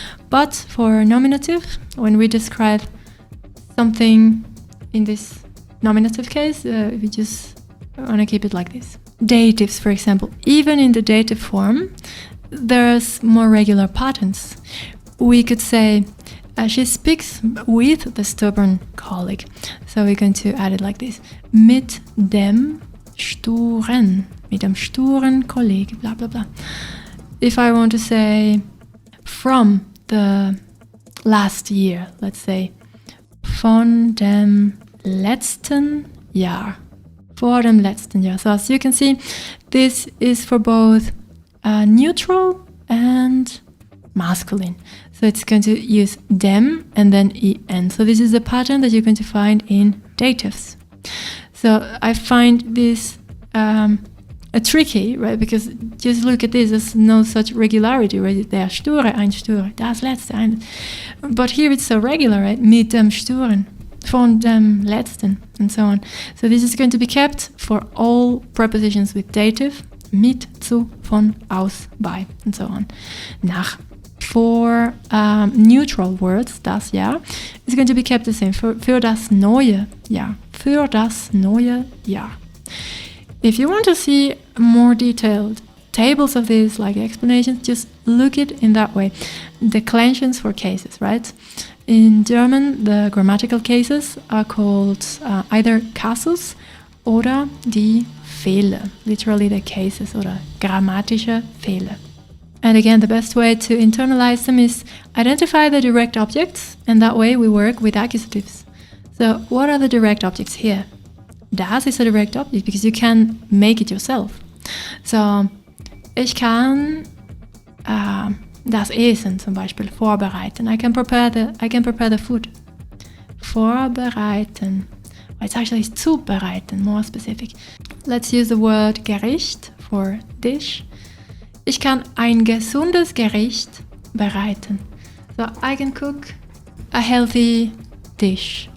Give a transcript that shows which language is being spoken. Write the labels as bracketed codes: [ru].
[en] But for nominative, when we describe something in this nominative case, we just want to keep it like this. Datives, for example, even in the dative form, there's more regular patterns. We could say, she speaks with the stubborn colleague. So we're going to add it like this. [de] Mit dem Sturen, mit dem sturen Kollege, blah, blah, blah. [en] If I want to say from the last year, let's say von dem letzten Jahr, vor dem letzten Jahr. So as you can see, this is for both neutral and masculine. So it's going to use dem and then en. So this is a pattern that you're going to find in datives. So I find this tricky, right? Because just look at this, there's no such regularity, right? [de] Der Sture, ein Sture, das Letzte, ein. [en] But here it's so regular, right? [de] Mit dem Sturen, von dem Letzten, and so on. [en] So this is going to be kept for all prepositions with dative, mit, zu, von, aus, bei, and so on. Nach. For neutral words, das Jahr, is going to be kept the same. [de] Für das neue Jahr. Für das neue Jahr. [en] If you want to see more detailed tables of this, like explanations, just look it in that way. Declensions for cases, right? In German, the grammatical cases are called either [de] Kasus oder die Fälle. [en] Literally the cases [de] oder grammatische Fälle. [en] And again, the best way to internalize them is identify the direct objects, and that way we work with accusatives. So what are the direct objects here? Das is a direct object because you can make it yourself. [de] So, ich kann das Essen zum Beispiel vorbereiten. [en] I can prepare the food. [de] Vorbereiten. [en] It's actually zubereiten, more specific. Let's use the word Gericht for dish. [de] Ich kann ein gesundes Gericht bereiten. [en] So I can cook a healthy dish.